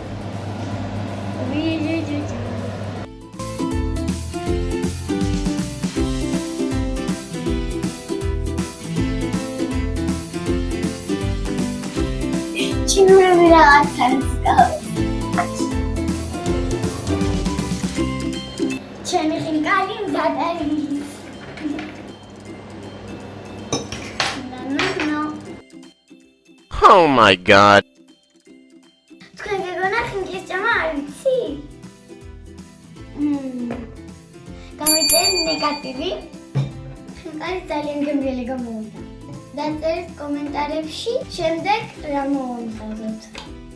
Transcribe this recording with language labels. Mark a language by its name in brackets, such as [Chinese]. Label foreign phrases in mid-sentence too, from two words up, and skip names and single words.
[Georgian] ჩინური რაღაცას გავაკეთე. ჩემი ხინკალი მზად არის. [English] Oh my god. [Georgian] თქვენ გეგონა ხინკლის ჭამა არ ვიცი? გამიწერეთ ნეგატივი. ხინკალი ძალიან გემრიელი გამოვიდა. დაწერეთ კომენტარებში შემდეგ რა მოვამხაზოთ.